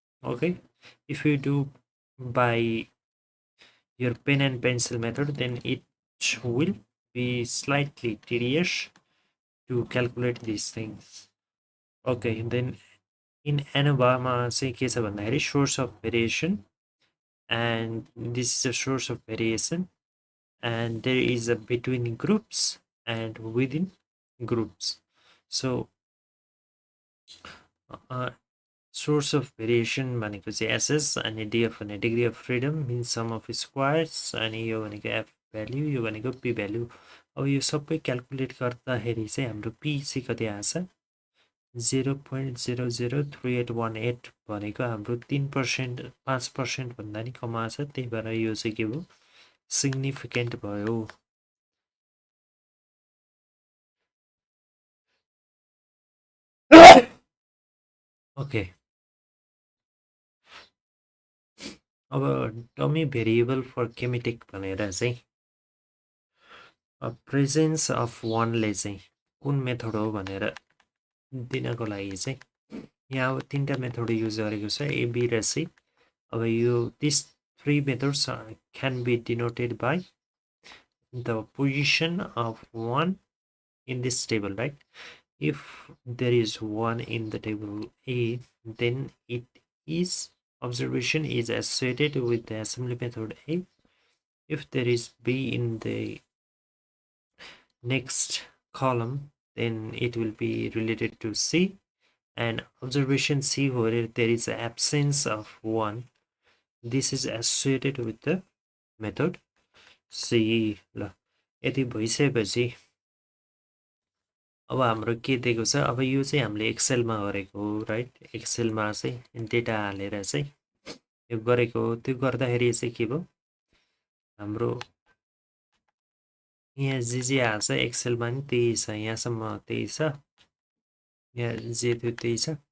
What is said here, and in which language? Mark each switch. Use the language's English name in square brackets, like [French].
[English] Okay, if you do by your pen and pencil method then it will be slightly tedious to calculate these things. Okay, then in ANOVA [Nepali] मा चाहिँ के छ भन्दाखेरि [English] source of variation, and this is a source of variation, and there is a between groups and within groups. So source of variation [Nepali] भनेको चाहिँ [English] SS, [Nepali] अनि [English] DF [Nepali] भने [English] degree of freedom means sum of squares, अनि [Nepali] यो भनेको [English] F value, यो भनेको P value. [Nepali] अब यो सबै क्यालकुलेट गर्दाखेरि चाहिँ हाम्रो पी चाहिँ कति आछ, 0.003818 भनेको हाम्रो 3%, 5% भन्दा नि कम आछ। त्यही भएर यो चाहिँ के भयो, सिग्निफिकेन्ट भयो। ओके, अब डमी भेरिएबल फर केमिटिक भनेर चाहिँ प्रेजेन्स अफ वानले चाहिँ कुन मेथड हो भनेर दिनको लागि चाहिँ यहाँ अब तीनटा मेथड युज गरेको छ, ए, बी र सी। अब यो [English] This three methods can be denoted by the position of one in this table, right? If there is 1 in the table A, then it is observation is associated with the assembly method A. If there is B in the next column, then it will be related to C, and observation C where there is absence of 1, this is associated with the method C. [Nepali] ल यति भइसकेपछि अब हाम्रो के दिएको छ, अब यो चाहिँ हामीले एक्सेलमा गरेको हो, राइट? एक्सेलमा चाहिँ डेटा हालेर चाहिँ यो गरेको हो। त्यो गर्दाखेरि चाहिँ के भयो, हाम्रो यहाँ जे हाल्छ एक्सेलमा नि त्यही छ, यहाँसम्म त्यही छ, यहाँ जे थियो त्यही छ।